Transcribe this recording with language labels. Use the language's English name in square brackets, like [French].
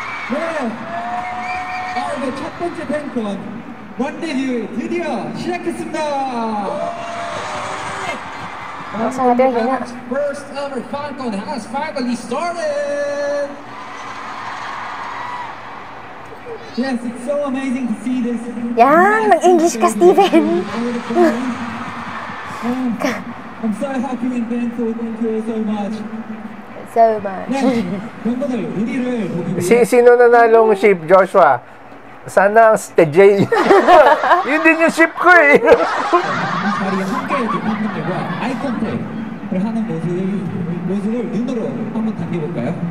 [Korean] 네, 네, 첫 번째 팬콘 원데뷔 드디어 시작했습니다. [Filipino] Sabi ang hina. [English] First ever FanCon has finally started. Yes, it's so amazing to see this. [Filipino] Yan, mag-English ka, Steven. [English] I'm so happy and thankful. Thank you so much. So much. [Korean] 네, 멤버들 우리를 보기 위해 [Filipino] Sino nanalong ship, Joshua? Sana ang stage. Yun din yung ship ko eh. [Korean] 자리에 함께 이렇게 팬분들과 아이 컨택을 하는 모습을 눈으로 한번 당겨볼까요?